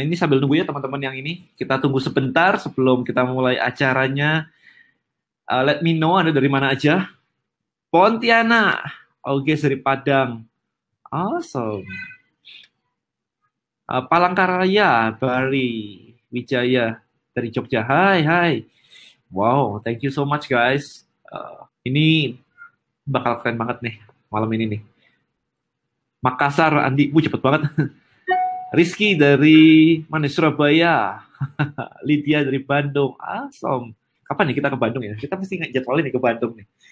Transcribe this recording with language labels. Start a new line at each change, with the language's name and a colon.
Indonesian: Ini sambil nunggu ya teman-teman yang ini. Kita tunggu sebentar sebelum kita mulai acaranya.
English: Let me know
Indonesian: Anda dari mana aja. Pontianak, oke dari Padang. Awesome. Palangkaraya, Bari, Wijaya dari Jogja. Hai.
English: Wow, thank you so much guys.
Indonesian: Ini bakal keren banget nih malam ini nih. Makassar, Andi, cepet banget. Rizky dari mana? Surabaya. Lydia dari Bandung. Awesome. Kapan nih kita ke Bandung ya? Kita mesti jadwalin nih ke Bandung nih.